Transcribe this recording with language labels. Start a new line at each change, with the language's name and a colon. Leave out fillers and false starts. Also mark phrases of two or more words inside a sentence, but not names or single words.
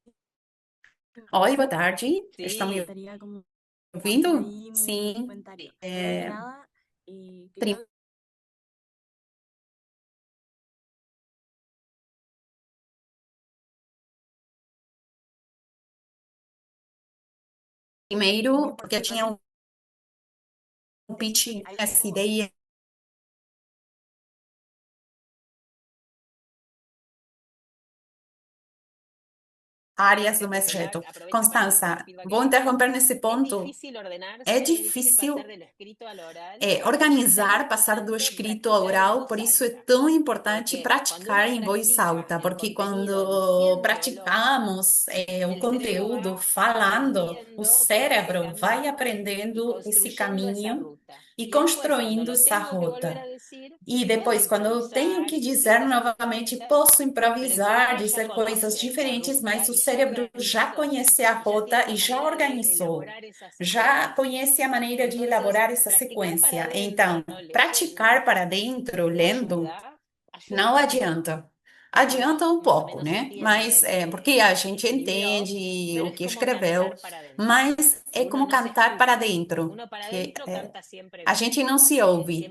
Portuguese: oi, boa tarde. Estão me
Spanish: sí, gustaría como hacer
Portuguese: ouvindo?
Spanish: ahí mi
Portuguese: Sim.
Spanish: comentario. Primero que
Portuguese: É,
Spanish: nada, quería
Portuguese: primeiro, porque eu tinha um pitch, essa ideia áreas do meu projeto.
Spanish: aprovecho para dar
Portuguese: Constança,
Spanish: feedback
Portuguese: vou
Spanish: en esto.
Portuguese: interromper nesse
Spanish: Es
Portuguese: ponto.
Spanish: difícil ordenarse,
Portuguese: É
Spanish: es difícil pasar
Portuguese: difícil
Spanish: de lo escrito a lo oral. Por eso es tan
Portuguese: organizar, passar do
Spanish: importante
Portuguese: escrito ao
Spanish: practicar en
Portuguese: oral,
Spanish: voz
Portuguese: por isso é
Spanish: alta.
Portuguese: tão importante
Spanish: Porque cuando uno
Portuguese: praticar em voz
Spanish: practica
Portuguese: alta,
Spanish: el
Portuguese: porque
Spanish: contenido
Portuguese: quando
Spanish: diciéndolo,
Portuguese: praticamos o
Spanish: el cerebro
Portuguese: conteúdo
Spanish: va
Portuguese: falando, o
Spanish: aprendiendo ese
Portuguese: cérebro vai
Spanish: camino y
Portuguese: aprendendo esse
Spanish: construyendo esa
Portuguese: caminho
Spanish: ruta.
Portuguese: e
Spanish: Y después, cuando
Portuguese: construindo
Spanish: lo
Portuguese: essa
Spanish: tengo que volver
Portuguese: rota.
Spanish: a decir,
Portuguese: E
Spanish: puedo
Portuguese: depois, quando eu tenho
Spanish: improvisar
Portuguese: que dizer
Spanish: distintas
Portuguese: novamente,
Spanish: respuestas,
Portuguese: posso
Spanish: pero el cerebro
Portuguese: improvisar,
Spanish: ya
Portuguese: dizer coisas
Spanish: conoce la
Portuguese: diferentes, mas
Spanish: ruta
Portuguese: o
Spanish: y ya
Portuguese: cérebro já
Spanish: organizó,
Portuguese: conhece a
Spanish: y ya tiene
Portuguese: rota
Spanish: una
Portuguese: e já
Spanish: manera de
Portuguese: organizou,
Spanish: elaborar esa
Portuguese: já
Spanish: secuencia.
Portuguese: conhece a maneira de
Spanish: Entonces,
Portuguese: elaborar essa
Spanish: practicar para
Portuguese: sequência.
Spanish: adentro,
Portuguese: Então,
Spanish: no leyendo,
Portuguese: praticar para dentro, lendo,
Spanish: ayuda
Portuguese: não
Spanish: muchísimo.
Portuguese: adianta. adianta um pouco, né? Mas porque a gente entende o que escreveu, mas é como cantar para dentro, que a gente não se ouve.